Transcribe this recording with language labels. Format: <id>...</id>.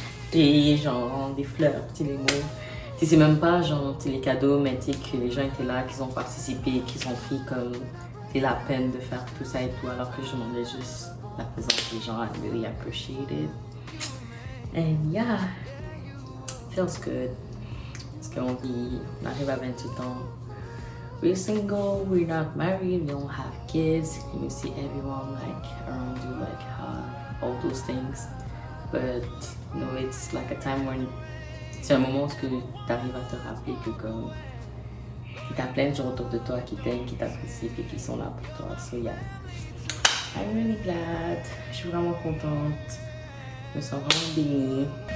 <fr>Des gens, des fleurs, des mots. C'est même pas genre les cadeaux, mais que les gens étaient là, qu'ils ont participé, qu'ils ont pris comme la peine de faire tout ça et tout, alors que je demandais juste la présence des gens.</fr> <en>I really appreciate it. And yeah, feels good.</en> <fr>Parce qu'on vit, on arrive à 28 ans.</fr> <en>We're single, we're not married, we don't have kids. You see everyone like around you, like all those things. But you know, it's like a time when</en> <fr>c'est un moment où tu arrives à te rappeler que comme tu as plein de gens autour de toi qui t'aiment, qui t'apprécient et qui sont là pour toi.</fr> <en>So yeah, I'm really glad.</en> <fr>Je suis vraiment contente. Je me sens vraiment bénie.</fr>